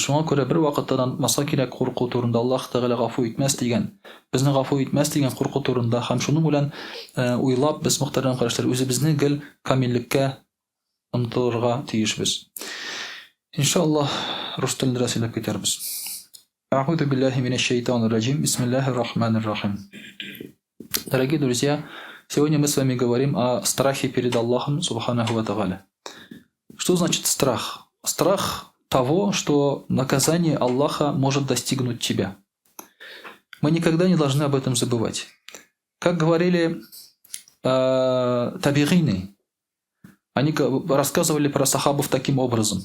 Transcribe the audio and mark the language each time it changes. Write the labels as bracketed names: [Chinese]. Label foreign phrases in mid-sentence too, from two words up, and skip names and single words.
[Tatar] Шуңа күрә бер вакыттан маса кирәк курку турында Аллаһ Тәгалә гафу итмәс дигән, безне гафу итмәс дигән курку турында һәм шуның белән уйлап без мөхтәрәм карашлар үзебезне гел камиллеккә омтылырга тиешбез. Иншаллаһ, рус телендә сөйләп китәрбез. [Arabic] أعوذ بالله من الشيطان الرجيم. بسم الله الرحمن الرحيم. [Russian] Дорогие друзья, сегодня мы с вами говорим о страхе перед Аллахом [Arabic] سبحانه وتعالى. [Russian] Что значит страх? Страх того, что наказание Аллаха может достигнуть тебя. Мы никогда не должны об этом забывать. Как говорили табигины, они рассказывали про сахабов таким образом.